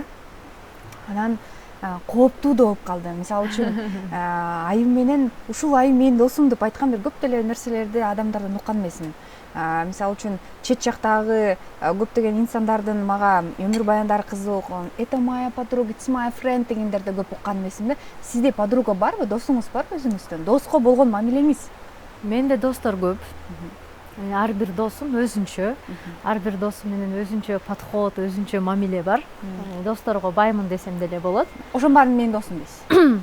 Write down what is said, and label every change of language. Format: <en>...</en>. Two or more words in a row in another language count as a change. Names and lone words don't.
<ky>Анан кооптуу да болуп калды. Мисалы үчүн айым менен ушул айым менин досум деп айткан бир көп деле нерселерди адамдардан уккан эмесмин. Мисалы үчүн чет жактагы көптөгөн инсандардын мага өмүр баяндары кызык,</ky> <ru>это моя подруга,</ru> <en>it's my friend</en> <ky>дегендерди көп уккан эмесмин да. Сизде подруга барбы, досуңуз барбы өзүңүздөн? Доско болгон мамилеңиз? Менде достор көп. Ар бир досум өзүнчө, ар бир досум менен өзүнчө подход, өзүнчө мамиле бар. Досторго баймын десем деле болот. Ошонун баарын менин досум дейсиз.</ky>